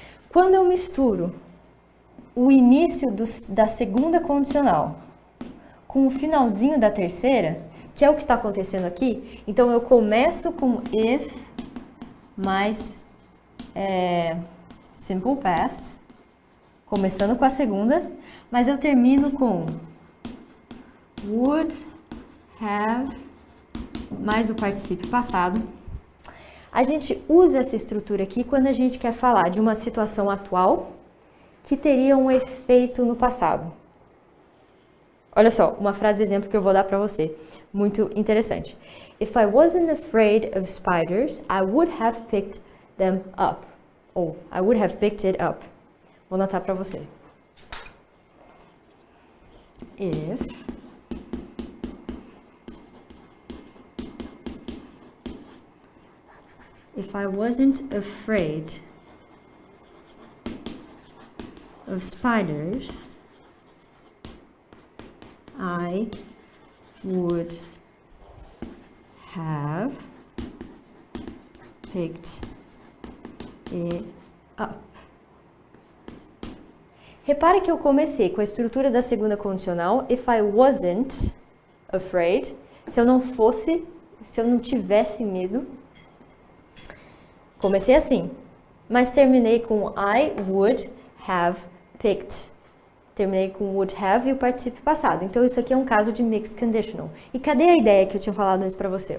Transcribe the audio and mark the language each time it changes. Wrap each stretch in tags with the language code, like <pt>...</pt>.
<pt>Quando eu misturo o início da segunda condicional com o finalzinho da terceira, que é o que está acontecendo aqui, então eu começo com if mais simple past, começando com a segunda, mas eu termino com would have mais o particípio passado. A gente usa essa estrutura aqui quando a gente quer falar de uma situação atual que teria um efeito no passado. Olha só, uma frase exemplo que eu vou dar para você, muito interessante.</pt> <en>If I wasn't afraid of spiders, I would have picked them up.</en> <pt>Ou</pt> <en>I would have picked it up.</en> <pt>Vou anotar para você.</pt> <en>If I wasn't afraid of spiders, I would have picked it up.</en> <pt>Repare que eu comecei com a estrutura da segunda condicional,</pt> <en>if I wasn't afraid,</en> <pt>se eu não tivesse medo. Comecei assim, mas terminei com</pt> <en>I would have picked.</en> <pt>Terminei com would have e o particípio passado. Então isso aqui é um caso de mixed conditional. E cadê a ideia que eu tinha falado antes pra você?</pt>